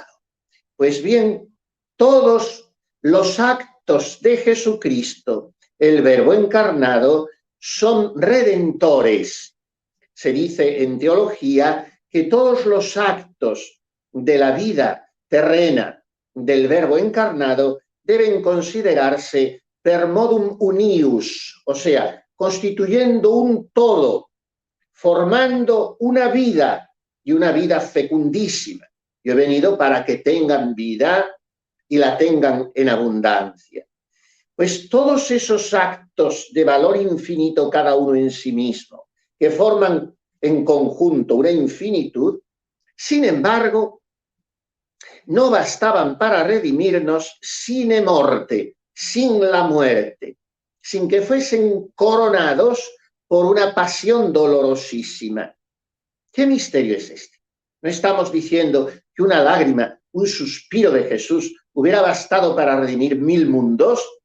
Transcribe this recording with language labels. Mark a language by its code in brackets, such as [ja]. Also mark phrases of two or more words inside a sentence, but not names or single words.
[es] Pues bien, todos los actos de Jesucristo, el Verbo encarnado, son redentores. Se dice en teología que todos los actos de la vida terrena del Verbo encarnado deben considerarse [la] per modum unius, [es] o sea, constituyendo un todo, formando una vida y una vida fecundísima. Yo he venido para que tengan vida y la tengan en abundancia. Pues todos esos actos de valor infinito, cada uno en sí mismo, que forman en conjunto una infinitud, sin embargo, no bastaban para redimirnos [la] sine morte, [es] sin la muerte, sin que fuesen coronados por una pasión dolorosísima. ¿Qué misterio es este? No estamos diciendo que una lágrima, un suspiro de Jesús hubiera bastado para redimir 1000 mundos.